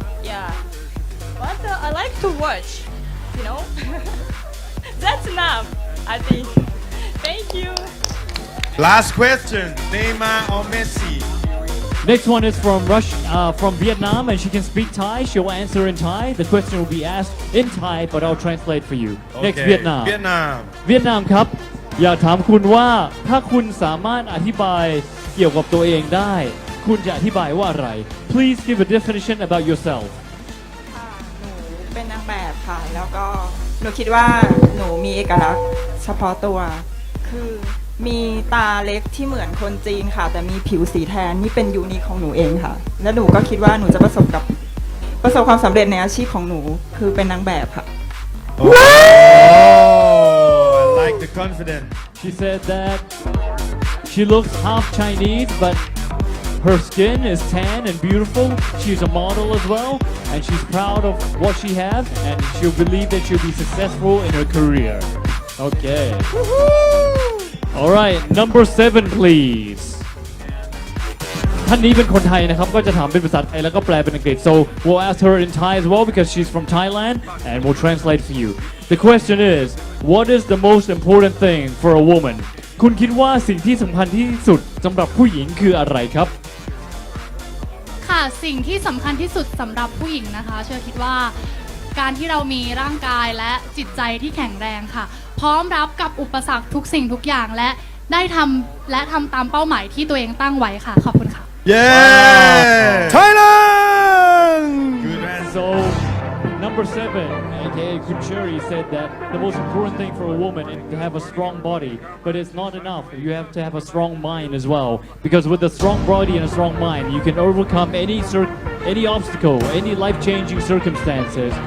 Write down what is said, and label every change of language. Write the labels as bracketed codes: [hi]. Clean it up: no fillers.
[en] Yeah, but I like to watch. You know, that's enough. I think. Thank you. last question Neymar or Messi Next one is from Vietnam, and she can speak Thai. She'll answer in Thai. The question will be asked in Thai, but I'll translate for you. Next, Okay. Vietnam. [th] เวียดนาม เวียดนามครับ อยากถามคุณว่าถ้าคุณสามารถอธิบายเกี่ยวกับตัวเองได้ คุณจะอธิบายว่าอะไร [en] Please give a definition about yourself. [th] ค่ะหนูเป็นนางแบบค่ะ แล้วก็หนูคิดว่าหนูมีเอกลักษณ์เฉพาะตัว คือมีตาเล็กที่เหมือนคนจีนค่ะ แต่มีผิวสีแทนนี่เป็นยูนิคของหนูเองค่ะ และหนูก็คิดว่าหนูจะประสบความสำเร็จในอาชีพของหนูคือเป็นนางแบบค่ะ [en] Oh, I like the confidence. She said that she looks half Chinese, but her skin is tan and beautiful. She's a model as well, and she's proud of what she has, and she'll believe that she'll be successful in her career. Okay. All right, number 7, please. [th] ท่านนี้เป็นคนไทยนะครับก็จะถามเป็นภาษาไทยแล้วก็แปลเป็นอังกฤษ [en] so we'll ask her in Thai as well because she's from Thailand and we'll translate for you. The question is, what is the most important thing for a woman? [th] คุณคิดว่าสิ่งที่สำคัญที่สุดสำหรับผู้หญิงคืออะไรครับ ค่ะสิ่งที่สำคัญที่สุดสำหรับผู้หญิงนะคะเชื่อคิดว่าการที่เรามีร่างกายและจิตใจที่แข็งแรงค่ะพร้อมรับกับอุปสรรคทุกสิ่งทุกอย่างและได้ทำตามเป้าหมายที่ตัวเองตั้งไว้ค่ะขอบคุณค่ะ [en] Yeah! Thailand! Good answer. So, number 7, aka Kunchuri, said that the most important thing for a woman is to have a strong body, but it's not enough. You have to have a strong mind as well, because with a strong body and a strong mind, you can overcome any obstacle, any life-changing circumstances.